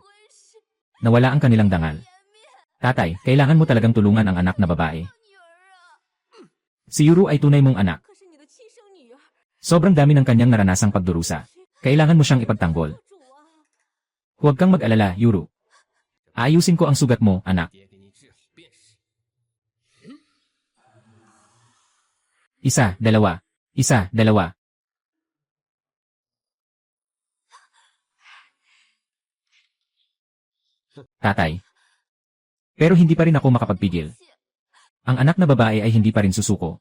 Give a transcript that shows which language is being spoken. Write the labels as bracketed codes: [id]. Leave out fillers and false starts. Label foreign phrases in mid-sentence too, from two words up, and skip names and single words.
[tl] Nawala ang kanilang dangal. Tatay, kailangan mo talagang tulungan ang anak na babae. Si Yuru ay tunay mong anak. Sobrang dami ng kanyang naranasang pagdurusa. Kailangan mo siyang ipagtanggol. Huwag kang mag-alala, Yuru. Aayusin ko ang sugat mo, anak. [zh] 爹给你治便是。 [tl] Isa, dalawa. Isa, dalawa. Tatay. Pero hindi pa rin ako makapagpigil. Ang anak na babae ay hindi pa rin susuko.